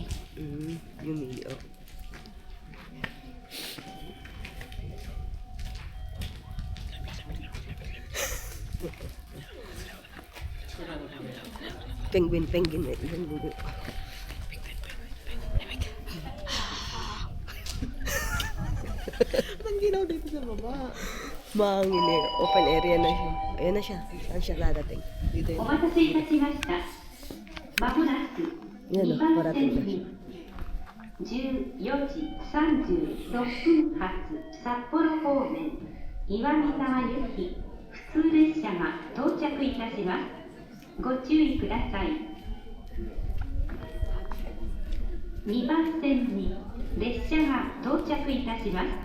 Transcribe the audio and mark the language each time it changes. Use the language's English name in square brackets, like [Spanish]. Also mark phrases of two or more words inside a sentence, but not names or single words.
[Filipino] Yung video. Penguin. anong ginaw dito sa baba? Mahangin eh. Open area na siya. Ayan na siya. Saan siya dadating? Dito yun. [Japanese] お待たせいたしました。まもなく [Filipino] Yan [Japanese] 2 o, 番 [Filipino] parating [Japanese] 線 [Filipino] na siya. [Japanese] に14時36分発札幌方面岩見沢行き普通列車が到着いたします。ご注意ください。2番線に列車が到着いたします。